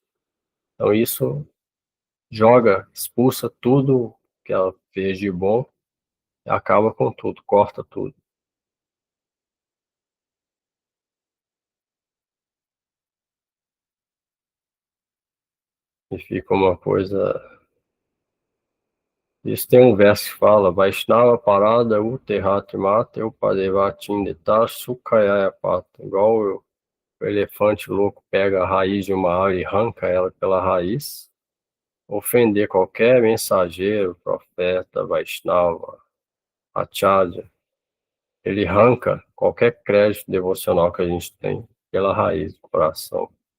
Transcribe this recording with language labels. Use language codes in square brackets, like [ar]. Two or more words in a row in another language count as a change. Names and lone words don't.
[pt] Então isso expulsa tudo que ela fez de bom e acaba com tudo, corta tudo. E fica uma coisa. Isso tem um verso que fala: [bn] বৈষ্ণব অপরাধ উঠে হাতি মাতা উপাড়ে বা ছিঁড়ে শুখি যায় পাতা. [pt] Igual o elefante louco pega a raiz de uma árvore e arranca ela pela raiz. Ofender qualquer mensageiro, profeta, Vaishnava, acharya, ele arranca qualquer crédito devocional que a gente tem pela raiz do coração.